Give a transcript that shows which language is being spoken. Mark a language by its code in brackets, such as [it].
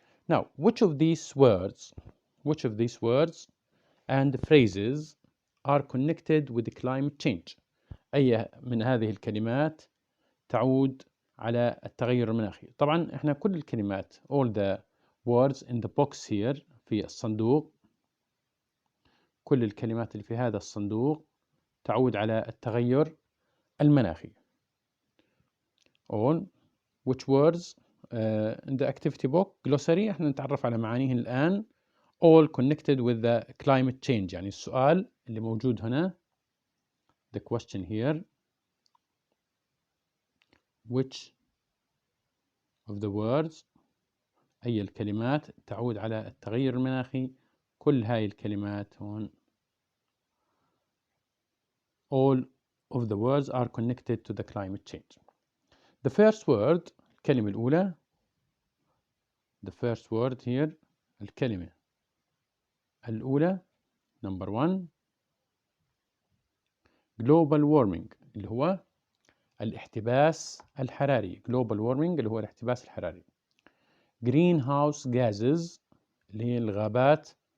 [en] Now, which of these words and phrases are connected with climate change? [ar] أي من هذه الكلمات تعود على التغير المناخي؟ طبعا احنا كل الكلمات [en] all the words in the box here [ar] في الصندوق، كل الكلمات اللي في هذا الصندوق تعود على التغير المناخي. [en] all which words in the activity book glossary [ar] احنا نتعرف على معانيهن الآن. [en] all connected with the climate change، [ar] يعني السؤال اللي موجود هنا [en] the question here, which of the words [ar] أي الكلمات تعود على التغير المناخي؟ كل هاي الكلمات هون [en] all of the words are connected to the climate change. The first word [ar] الكلمة الأولى [en] the first word here الكلمة الأولى number 1 global warming [ar] اللي هو الاحتباس الحراري. global warming اللي هو الاحتباس الحراري. greenhouse gases اللي هي الغابات.